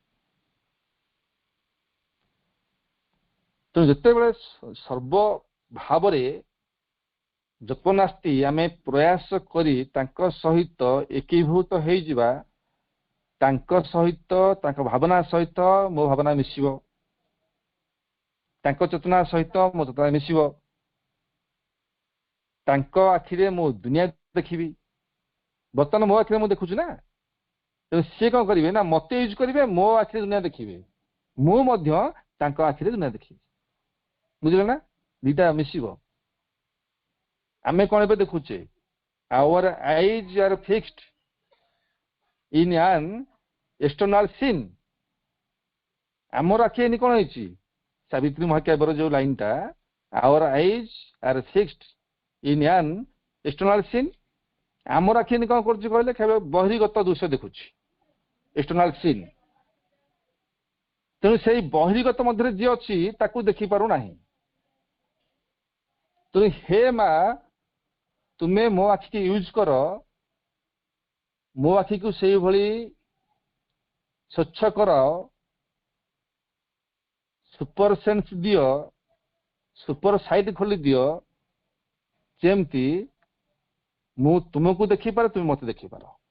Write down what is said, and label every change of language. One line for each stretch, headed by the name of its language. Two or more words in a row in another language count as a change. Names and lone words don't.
Odia: ତେଣୁ ଯେତେବେଳେ ସର୍ବ ଭାବରେ ଯତ୍ନାସ୍ତି ଆମେ ପ୍ରୟାସ କରି ତାଙ୍କ ସହିତ ଏକୀଭୂତ ହେଇଯିବା, ତାଙ୍କ ସହିତ, ତାଙ୍କ ଭାବନା ସହିତ ମୋ ଭାବନା ମିଶିବ, ତାଙ୍କ ଚେତନା ସହିତ ମୋ ଚେତନା ମିଶିବ, ତାଙ୍କ ଆଖିରେ ମୁଁ ଦୁନିଆ ଦେଖିବି। ବର୍ତ୍ତମାନ ମୋ ଆଖିରେ ମୁଁ ଦେଖୁଛି ନା, ତେଣୁ ସିଏ କଣ କରିବେ ନା ମତେ ୟୁଜ୍ କରିବେ, ମୋ ଆଖିରେ ଦୁନିଆ ଦେଖିବେ, ମୁଁ ମଧ୍ୟ ତାଙ୍କ ଆଖିରେ ଦୁନିଆ ଦେଖିବି। ବୁଝିଲେ ନା, ଦିଟା ମିଶିବ। ଆମେ କଣ ଏବେ ଦେଖୁଛେ,
English: our eyes are fixed in an external scene।
Odia: ଆମର ଆଖି ଏନି କଣ ହେଇଛି, ସାବିତ୍ରୀ ମହାକାବ୍ୟର ଯୋଉ ଲାଇନଟା,
English: our eyes are fixed in an external scene।
Odia: ଆମର ଆଖି ଏନି କଣ କରୁଛି କହିଲେ, କେବଳ ବହିର୍ଗତ ଦୃଶ୍ୟ ଦେଖୁଛି,
English: external scene.
Odia: ତେଣୁ ସେଇ ବହିର୍ଗତ ମଧ୍ୟରେ ଯିଏ ଅଛି ତାକୁ ଦେଖିପାରୁନାହିଁ। ତେଣୁ ହେ ମା, ତୁମେ ମୋ ଆଖିକି ୟୁଜ୍ କର, ମୋ ଆଖିକୁ ସେଇଭଳି ସ୍ୱଚ୍ଛ କର,
English: super sense
Odia: ଦିଅ,
English: super sight
Odia: ଖୋଲି ଦିଅ, ଯେମିତି ମୁଁ ତୁମକୁ ଦେଖିପାରେ, ତୁମେ ମତେ ଦେଖିପାର।